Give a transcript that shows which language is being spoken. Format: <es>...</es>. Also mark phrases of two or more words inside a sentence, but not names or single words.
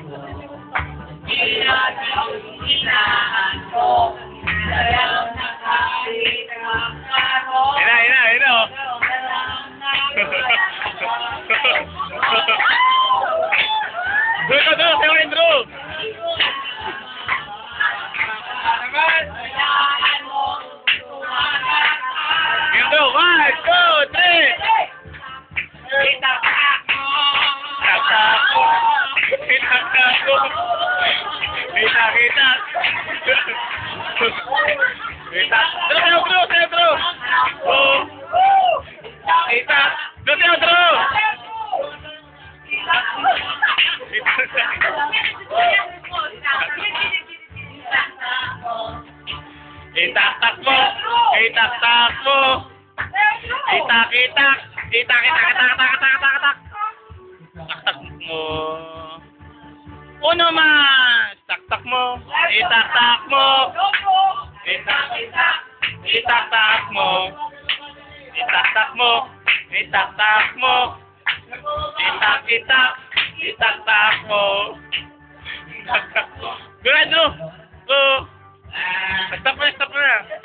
<tl>Ina, oh. Doon, sayo rin, Drew.</tl> <en>Here we go, 1, 2, 3.</en> <tl>Itak-tak mo. Itak-itak. Itak. Drew. Oh. Itak. Drew. Itak-tak mo. Itak-tak mo. Itak-itak. Itak-itak. Tak-tak mo.</tl> <es>Uno mas.</es> <tl>Tak-tak mo. Itak-tak mo. Itak-itak. Itak-tak mo. Itak-tak mo. Itak-tak mo. Itak-itak. Itak-tak mo.</tl> <en>Go ahead, Drew. Go.</en> <tl>Stop na.</tl>